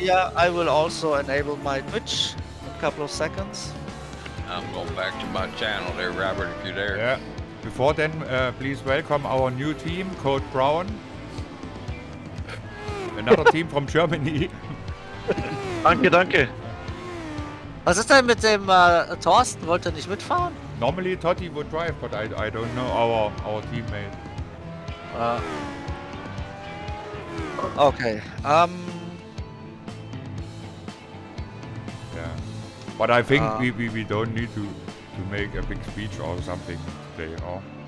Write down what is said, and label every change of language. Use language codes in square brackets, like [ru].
[en] Yeah, I will also enable my Twitch in a couple of seconds. I'm going back to my channel there, Robert, if you're there. Yeah. Before then, please welcome our new team, Code Brown. Another team from Germany. [de] Danke. Was ist denn mit dem Thorsten? Wollte er nicht mitfahren? [en] Normally Totti would drive, but I don't know our teammate. Okay. Yeah. But I think we don't need to make a big speech or something today, or?